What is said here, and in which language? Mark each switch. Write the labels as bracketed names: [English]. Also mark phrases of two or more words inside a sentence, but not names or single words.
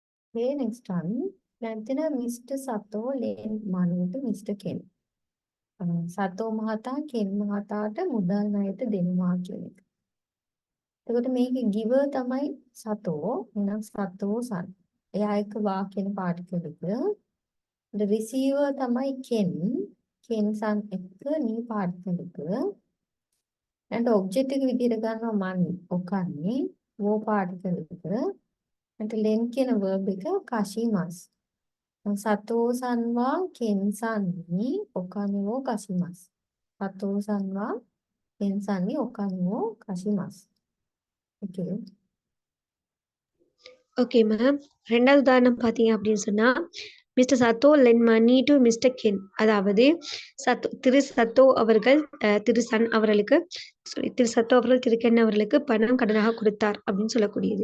[English] Okay, next one. natina Mister Sato lend money to Mister Ken. [Sinhala] සතෝ මහතා කෙන් මහතාට මුදල් ණයට දෙනවා කියන එක. එතකොට මේකේ giver තමයි සතෝ. එහෙනම් සතෝ සන්. එයා එක්ක වා කියන පාටිකල් එක. [English] the receiver [Sinhala] තමයි කෙන්. කෙන් සන් එක්ක නී පාටිකල් එක. [English] and object [Sinhala] එක විදිහට ගන්නවා money. ඔකන්නේ වෝ පාටිකල් එක. and ලෙන් කියන verb එක kashimasu. [Japanese] 佐藤さんはケンさんにお金を貸します。佐藤さんはケンさんにお金を貸します。Okay. [English] okay ma'am. [Tamil] 2வது உதாரணம் பார்த்தீங்க அப்படின்னு சொன்னா, [English] Mister Sato lend money to Mister Ken. [Tamil] அதாவது திரு சத்தோ அவர்கள் திரு சன் அவர்களுக்கு திரு சத்தோ அவர்கள் திரு கென் அவர்களுக்கு பணம் கடனாக கொடுத்தார் அப்படின்னு சொல்லக்கூடியது.